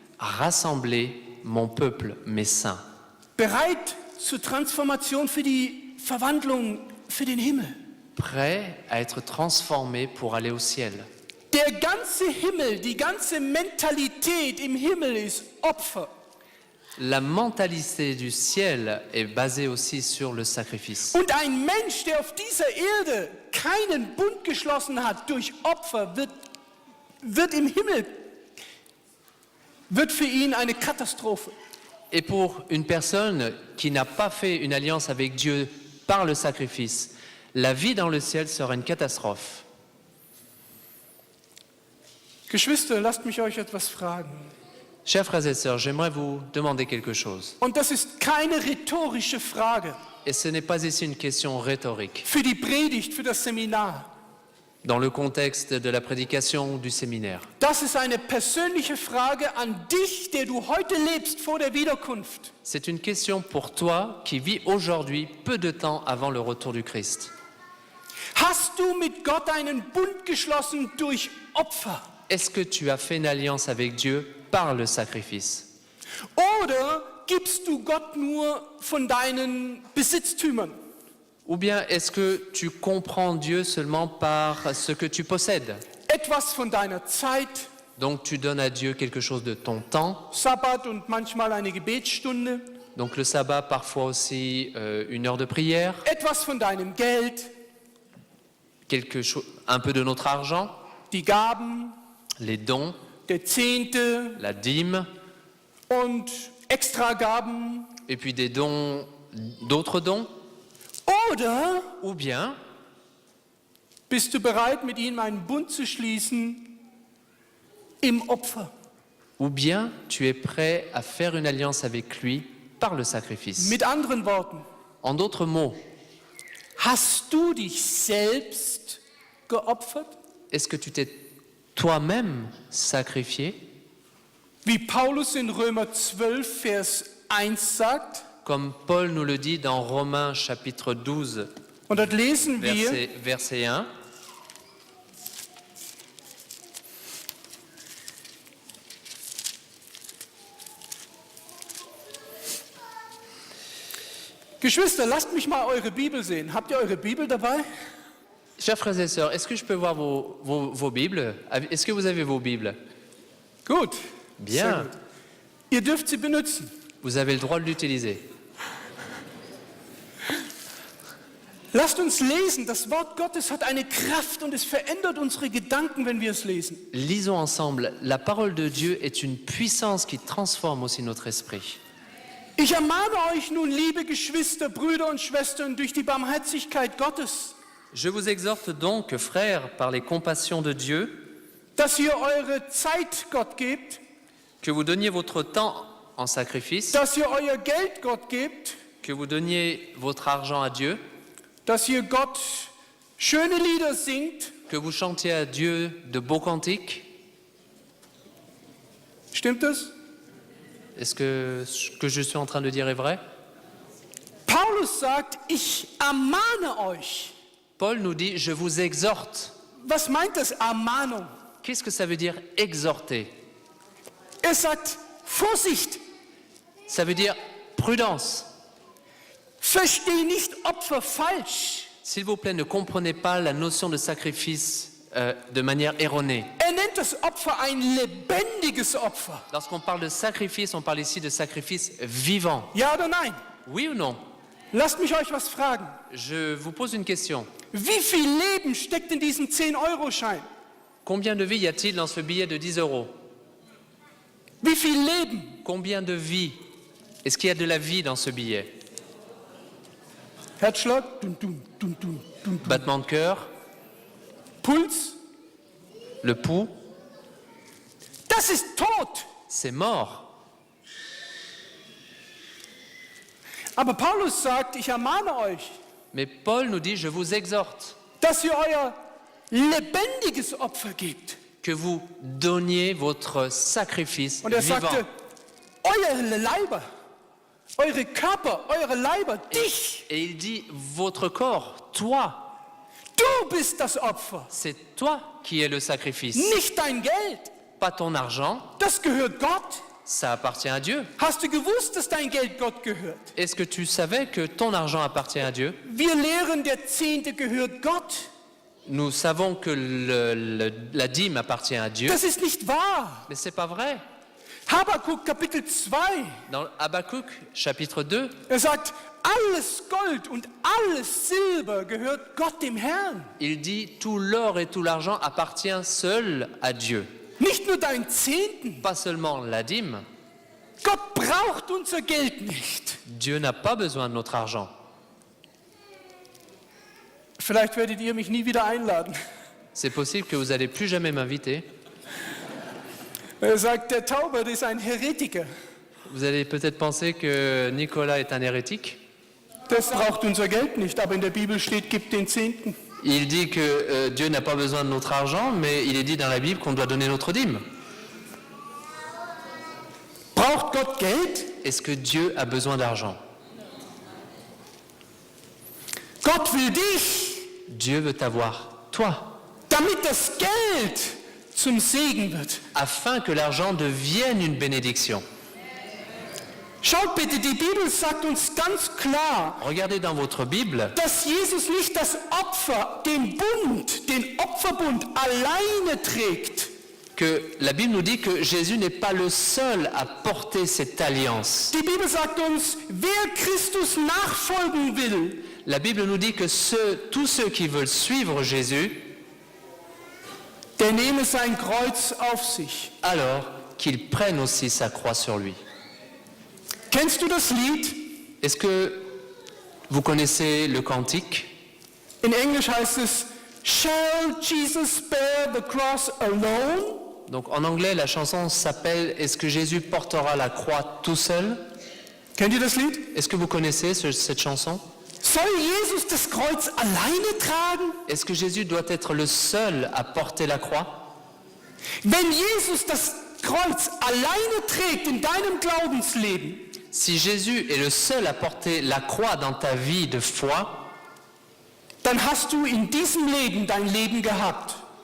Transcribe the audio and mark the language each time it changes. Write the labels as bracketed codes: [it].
[fr] Rassemblez mon peuple, mes saints. [de] bereit zur Transformation für die Verwandlung für den Himmel. » [fr] Prêts à être transformés pour aller au ciel. [de] Der ganze Himmel, die ganze Mentalität im Himmel ist Opfer. [fr] La mentalité du ciel est basée aussi sur le sacrifice. [de] Und ein Mensch, der auf dieser Erde keinen Bund geschlossen hat durch Opfer, wird im Himmel, wird für ihn eine Katastrophe. [fr] Et pour une personne qui n'a pas fait une alliance avec Dieu par le sacrifice, la vie dans le ciel sera une catastrophe. [de] Geschwister, lasst mich euch etwas fragen. [fr] Chers frères et sœurs, j'aimerais vous demander quelque chose. [de] Und das ist keine rhetorische Frage [fr] Et ce n'est pas ici une question rhétorique, [de] für die Predigt, für das Seminar. [fr] dans le contexte de la prédication ou du séminaire. [de] Das ist eine persönliche Frage an dich, der du heute lebst vor der Wiederkunft. [fr] C'est une question pour toi qui vis aujourd'hui, peu de temps avant le retour du Christ. [de] Hast du mit Gott einen Bund geschlossen durch Opfer? [fr] Est-ce que tu as fait une alliance avec Dieu par le sacrifice? [de] Oder gibst du Gott nur von deinen Besitztümern? [fr] Ou bien est-ce que tu comprends Dieu seulement par ce que tu possèdes? [de] Etwas von deiner Zeit, [fr] Donc tu donnes à Dieu quelque chose de ton temps. [de] Sabbat und manchmal eine Gebetsstunde, [fr] Donc le sabbat, parfois aussi une heure de prière, [de] etwas von deinem Geld, [fr] un peu de notre argent, [de] die Gaben, [fr] les dons, [de] der Zehnte [fr] la dîme, [de] und Extragaben. [fr] et puis des dons, d'autres dons. [de] Oder [fr] Ou bien, [de] bist du bereit, mit ihm einen Bund zu schließen im Opfer? [fr] ou bien tu es prêt à faire une alliance avec lui par le sacrifice. [de] Mit anderen Worten, [fr] En d'autres mots, [de] hast du dich selbst geopfert? [fr] est-ce que tu t'es toi-même sacrifié? [de] Wie Paulus in Römer 12, Vers 1 sagt, [fr] Comme Paul nous le dit dans Romains chapitre 12, [de] und dort lesen wir, [fr] verset 1. [de] Geschwister, lasst mich mal eure Bibel sehen. Habt ihr eure Bibel dabei? [fr] Chers frères et sœurs, est-ce que je peux voir vos Bibles? Est-ce que vous avez vos Bibles? [de] Gut. [fr] Bien. [de] Sehr gut. Ihr dürft sie benutzen. [fr] Vous avez le droit de l'utiliser. [de] Lasst uns lesen. Das Wort Gottes hat eine Kraft und es verändert unsere Gedanken, wenn wir es lesen. [fr] Lisons ensemble. La parole de Dieu est une puissance qui transforme aussi notre esprit. [de] Ich ermahne euch nun, liebe Geschwister, Brüder und Schwestern, durch die Barmherzigkeit Gottes, [fr] Je vous exhorte donc, frères, par les compassions de Dieu, [de] dass ihr eure Zeit Gott gebt, [fr] que vous donniez votre temps en sacrifice, [de] dass ihr euer Geld Gott gebt, [fr] que vous donniez votre argent à Dieu, [de] dass ihr Gott schöne Lieder singt. [fr] que vous chantiez à Dieu de beaux cantiques. [de] Stimmt das? [fr] Est-ce que ce que je suis en train de dire est vrai? [de] Paulus sagt, ich ermahne euch. [fr] Paul nous dit, je vous exhorte. [de] Was meint das, Ermahnung? [fr] Qu'est-ce que ça veut dire exhorter? [de] Er sagt, Vorsicht, [fr] Ça veut dire prudence. [de] versteh nicht Opfer falsch. [fr] S'il vous plaît, ne comprenez pas la notion de sacrifice de manière erronée. [de] Er nennt nennt das Opfer ein lebendiges Opfer. [fr] Lorsqu'on parle de sacrifice, on parle ici de sacrifice vivant. [de] Ja oder nein? [fr] Oui ou non? [de] Lasst mich euch was fragen. [fr] Je vous pose une question. [de] Wie viel Leben steckt in diesem 10-Euro-Schein? [fr] Combien de vies y a-t-il dans ce billet de 10 euros? [de] Wie viel Leben? [fr] Combien de vies? Est-ce qu'il y a de la vie dans ce billet? [de] Herzschlag, dum, dum, dum, dum, dum. [fr] Battement de cœur, [de] Puls, [fr] le pouls, [de] das ist tot. [fr] c'est mort. [de] Aber Paulus sagt, ich ermahne euch, [fr] Mais Paul nous dit, je vous exhorte [de] dass ihr euer lebendiges Opfer gebt. [fr] que vous donniez votre sacrifice [de] Und er [fr] vivant. [de] sagte, eure Leiber, eure Körper, eure Leiber, dich, [fr] Et il dit, votre corps, toi, [de] du bist das Opfer, [fr] c'est toi qui es le sacrifice. [de] nicht dein Geld. [fr] Pas ton argent, [de] Das gehört Gott. [fr] ça appartient à Dieu. [de] Hast du gewusst, dass dein Geld Gott gehört? [fr] Est-ce que tu savais que ton argent appartient à Dieu? [de] Wir lehren, der Zehnte gehört Gott. [fr] Nous savons que la dîme appartient à Dieu, [de] Das ist nicht wahr. [fr] mais c'est pas vrai. [de] Habakkuk Kapitel 2, [fr] Dans Habakkuk, chapitre 2, [de] er sagt, alles Gold und alles Silber gehört Gott dem Herrn. [fr] il dit tout l'or et tout l'argent appartient seul à Dieu. [de] Nicht nur dein Zehnten. [fr] Pas seulement la dîme. [de] Gott braucht unser Geld nicht. [fr] Dieu n'a pas besoin de notre argent. [de] Vielleicht werdet ihr mich nie wieder einladen. [fr] C'est possible que vous n'allez plus jamais m'inviter. [de] Er sagt, der Taubert ist ein Heretiker. [fr] Vous allez peut-être penser que Nicolas est un hérétique. [de] Das braucht unser Geld nicht, aber in der Bibel steht, gib den Zehnten. [fr] Il dit que Dieu n'a pas besoin de notre argent, mais il est dit dans la Bible qu'on doit donner notre dîme. [de] Braucht Gott Geld? [fr] Est-ce que Dieu a besoin d'argent? [de] Gott will dich, [fr] Dieu veut t'avoir, toi, [de] damit das Geld zum Segen wird. [fr] afin que l'argent devienne une bénédiction. [de] Schaut bitte, die Bibel sagt uns ganz klar, [fr] Regardez dans votre Bible [de] dass Jesus nicht das Opfer, den Opferbund alleine trägt. [fr] que la Bible nous dit que Jésus n'est pas le seul à porter cette alliance. [de] Die Bibel sagt uns, wer Christus nachfolgen will, [fr] La Bible nous dit que tous ceux qui veulent suivre Jésus, [de] der nehme sein Kreuz auf sich. [fr] alors qu'ils prennent aussi sa croix sur lui. [de] Kennst du das Lied? [fr] Est-ce que vous connaissez le cantique? [de] In Englisch heißt es, [en] Shall Jesus bear the cross alone? [fr] Donc en anglais, la chanson s'appelle Est-ce que Jésus portera la croix tout seul? [de] Kennt ihr das Lied? [fr] Est-ce que vous connaissez cette chanson? [de] Soll Jesus das Kreuz alleine tragen? [fr] Est-ce que Jésus doit être le seul à porter la croix? [de] Wenn Jesus das Kreuz alleine trägt in deinem Glaubensleben, [fr] Si Jésus est le seul à porter la croix dans ta vie de foi, [de] dann hast du in diesem Leben dein Leben gehabt.